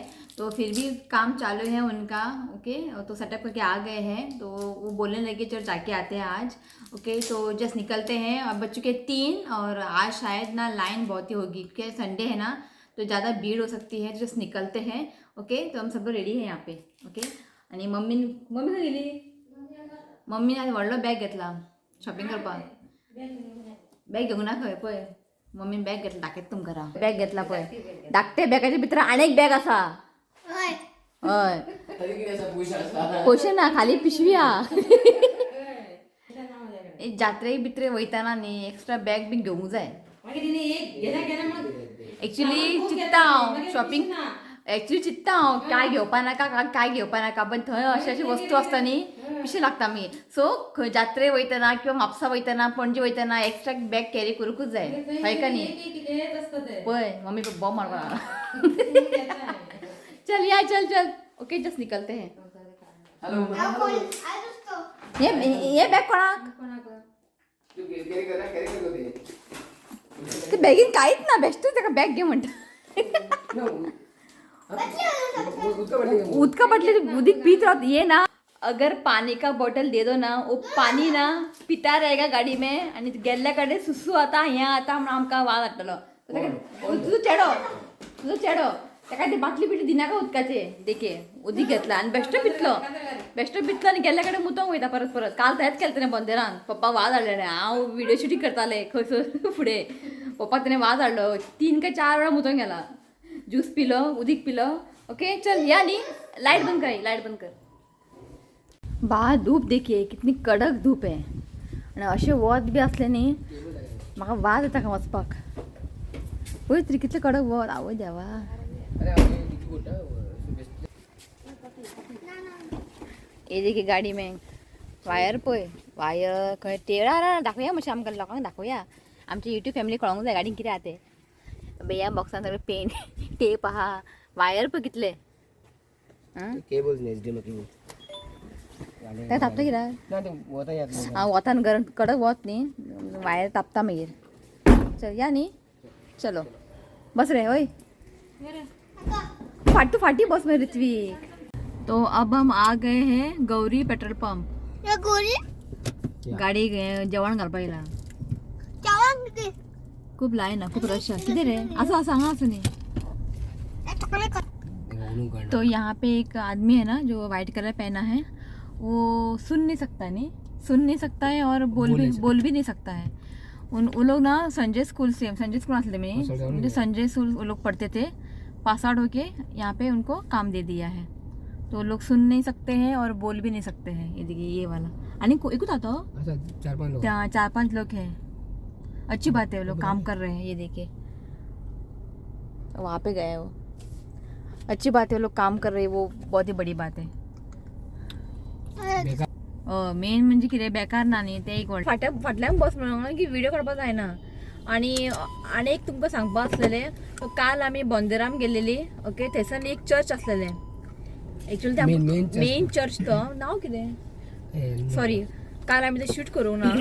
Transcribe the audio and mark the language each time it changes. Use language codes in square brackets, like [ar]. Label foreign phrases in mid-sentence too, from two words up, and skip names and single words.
[hi] तो फिर भी काम चालू है उनका। ओके, तो सेटअप करके आ गए हैं। तो वो बोलने लगे चलो जाके आते हैं आज। ओके, तो जस्ट निकलते हैं। अब बज चुके 3 और आज शायद ना लाइन बहुत ही होगी क्योंकि संडे है ना, तो ज़्यादा भीड़ हो सकती है। तो जस्ट निकलते हैं। ओके, तो हम सब लोग रेडी हैं यहाँ पे। [kok] ओके, आणि मम्मी का गेली? मम्मीने आज व्हडलो बॅग घेतला शॉपिंग करपाक। बॅग घेऊन ना खंय पळय, मम्मीन बॅग घेतला दाखयत तुमकां घरा। बॅग घेतला पळय, धाकटे बॅगाच्या भितर आनी एक बॅग आसा। हय, पयशे ना, खाली पिशवी हा। जात्रेक बित्रे वयताना न्ही [en] extra bag [kok] बी घेवंक जाय। एक्चुअली चित्ता हांव शॉपिंग, एक्चुअली चित्ता हांव काय घेवपा नाका काय घेवपा नाका, पण थंय अशी वस्तू आसता न्ही पिशे लागता मागीर। सो खंय जात्रे वयतना किंवा म्हापसा वयतना पणजे वयतना [en] extra bag [kok] कॅरी करूंकूच जाय, हय का न्ही? पळय मम्मी बॉम्ब मारपा। चल या चल। [hi] ओके, जस्ट निकलते हैं। ये बॅग कोणाक? [kok] ते बॅगीन काहीच ना, बेस्ट ताका बॅग घे म्हणटा। उदका बाटली उदिक पीत रहो। [hi] ये ना, अगर पानी का बोतल दे दो ना, वो पानी ना पिता रहेगा गाड़ी में [kok] आणि गेल्ल्या कडे सुसू आता हे आता म्हणून आमकां वाज हाडटलो। तुझो चेडो ताका ती बाटली बिटली दिनाका उदकाचे देखे उदीक घेतला आणि बेश्टो पितलो आणि गेल्ल्या कडे मुतोंक वयता परत। काल तेंच केलें तेणें बंदेरान, पप्पा वाज हाडलें। हांव व्हिडिओ शूटिंग करतालें खंयसर फुडें, पप्पा तेणें वाज हाडलो। 3 का 4 वेळा मुतोंक गेला, ज्यूस पिलो, उदीक पिलो। ओके चल या नी, लाइट बंद कर। [hi] बाहर धूप देखिए कितनी कडक धूप है [kok] आणि अशें वत बी असलें न्ही म्हाका वाज येता का वचपाक। पळय तरी कितलें कडक वत, आवय देवा। [hi] ये देखिए गाडी में [kok] वायर पळय, वायर खंय टेळा दाखोवया मातशें आमकां लोकांक दाखोवया, आमची [en] YouTube family [kok] कळोंक जाय गाडीन कितें आहा तें। बेया बॉक्सान सगळे पेन टेप आहा, वायर पळय कितले। केबल्स नाही [en] HDMI cable [kok] काय तापता कित्याक? ना ते वता येत नाही। हांव वतान गरम कडक वत न्ही, वायर तापता मागीर। चल या नी, [hi] चलो बस रे। [kok] ओय फाटी बस में ऋत्विक। [hi] तो अब हम आ गए हैं गौरी पेट्रोल पंप। [kok] गाडी जेवण घालपा येयला। [mr] खूप लाईन खूप रश आहे। किती रे असं सांगा असं नहीं। [hi] तो यहाँ पे एक आदमी है ना जो वाइट कलर पहना है, वो सुन नहीं सकता है और बोल भी नहीं सकता है। वो लोग ना संजय स्कूल असले में मुझे संजय स्कूल वो लोग पढ़ते थे, [en] pass out [hi] होके यहाँ पे उनको काम दे दिया है। तो लोग सुन नहीं सकते हैं और बोल भी नहीं सकते हैं। ये देखिए ये वाला एक आता हो 4-5 लोग हैं। अच्छी बात है, वो लोग काम कर रहे हैं। ये देखिए वहाँ पे गए वो, अच्छी बात है वो लोग काम कर रहे हैं, वो बहुत ही बड़ी बात है। [kok] मेन म्हणजे कितें बेकार ना न्ही ते एक फाटल्यान बस म्हणून की व्हिडिओ काडपाक जायना। आणि एक तुमकां सांगपा आसलेलें, तो काल आमी बोंदेराम गेलेली। ओके, थंयसर एक चर्च आसलेलें। एक्चुअली त्या मेन चर्च तो नांव कितें सॉरी, काल आमी ते शूट करूंक ना।